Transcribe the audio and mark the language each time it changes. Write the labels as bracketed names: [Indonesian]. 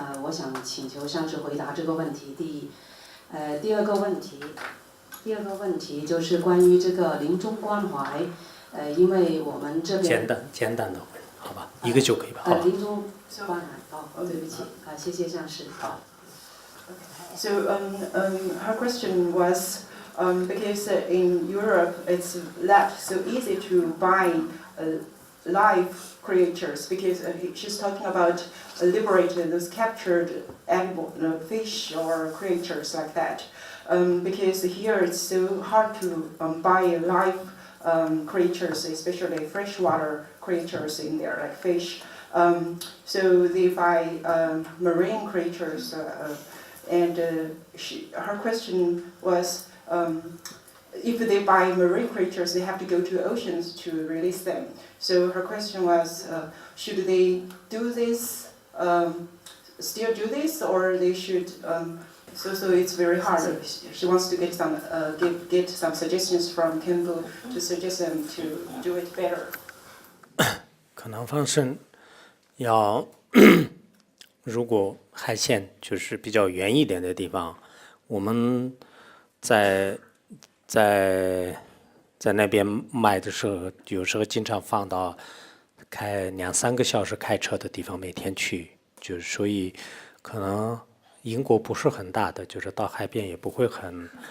[Chinese] 我想请求上师回答这个问题。第一，第二个问题就是关于这个临终关怀，因为我们这边简单的问，好吧，一个就可以吧。临终关怀，对不起，谢谢上师。好。 [English] So her question was. Because in Europe it's not so easy to buy live creatures, because she's talking about liberating those captured animal, fish or creatures like that. Because here it's so hard to buy live creatures, especially freshwater creatures in there, like fish. So they buy marine creatures, and her question was, if they buy marine creatures, they have to go to the oceans to release them. So her question was, should they do this, still do this, or they should? So it's very hard. She wants to get some suggestions from Kempo to suggest them to do it better. [Chinese] 可能放生要如果海鲜就是比较远一点的地方，我们在那边卖的时候，有时候经常放到开2-3个小时开车的地方，每天去，就是所以可能英国不是很大的，就是到海边也不会很